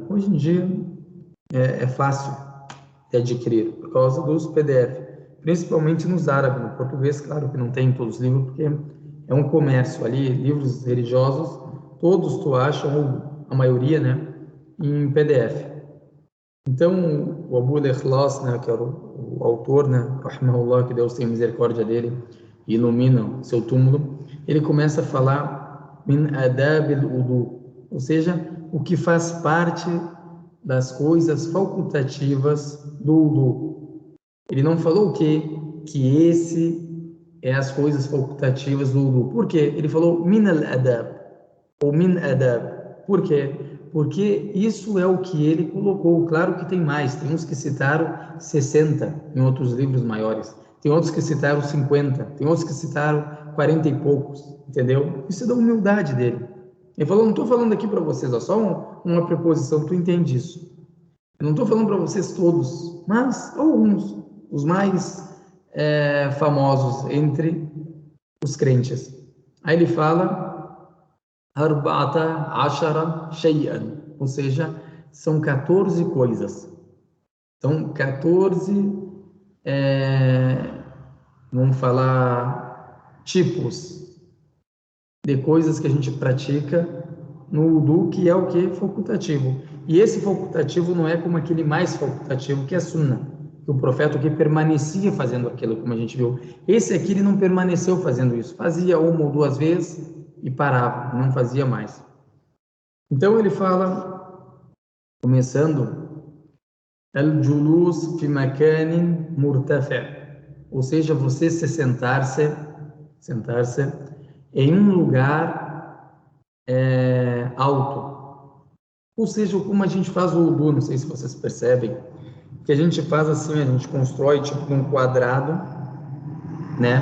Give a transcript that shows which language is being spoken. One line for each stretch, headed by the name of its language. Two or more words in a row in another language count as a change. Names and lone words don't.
Portuguese: Hoje em dia, é fácil de adquirir, por causa dos PDF. Principalmente nos árabes, no português, claro que não tem todos os livros, porque é um comércio ali, livros religiosos, todos tu acham, ou a maioria, né, em PDF. Então, o Abu al-Ikhlas, né, que era o autor, né, rahimahullah, que Deus tenha misericórdia dele e ilumina seu túmulo, ele começa a falar
Arabic: من آداب الوضوء,
Portuguese: ou seja, o que faz parte das coisas facultativas do wudu. Ele não falou o quê? Que esse é as coisas facultativas do wudu. Por quê? Ele falou
Arabic: من الأدب,
Portuguese: ou
Arabic: من أدب.
Portuguese: Por quê? Porque isso é o que ele colocou. Claro que tem mais. Tem uns que citaram 60 em outros livros maiores. Tem outros que citaram 50. Tem outros que citaram 40 e poucos. Entendeu? Isso é da humildade dele. Ele falou, não estou falando aqui para vocês, ó, só uma preposição, tu entende isso. Eu não estou falando para vocês todos, mas alguns, os mais famosos entre os crentes. Aí ele fala,
Arabic: أربعة عشر شيئا,
Portuguese: ou seja, são 14 coisas. São 14, vamos falar, tipos de coisas que a gente pratica no wudu, que é o que? Facultativo. E esse facultativo não é como aquele mais facultativo, que é a sunna, que o profeta que permanecia fazendo aquilo, como a gente viu. Esse aqui ele não permaneceu fazendo isso, fazia uma ou duas vezes e parava, não fazia mais. Então ele fala, começando,
Arabic: الجلوس في مكان مرتفع',
Portuguese: ou seja, você sentar-se em um lugar alto. Ou seja, como a gente faz o wudu, não sei se vocês percebem, que a gente faz assim, a gente constrói tipo um quadrado, né?